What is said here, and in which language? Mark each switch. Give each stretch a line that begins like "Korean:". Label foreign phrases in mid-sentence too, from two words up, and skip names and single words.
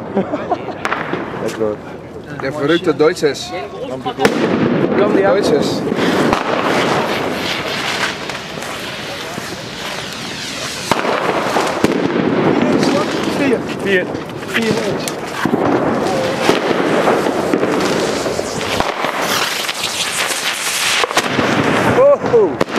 Dutch: Lekker hoor.
German: Der verrückte Deutsches.
Dutch: Kan die uit?
German: Deutsches. Vier. Oh.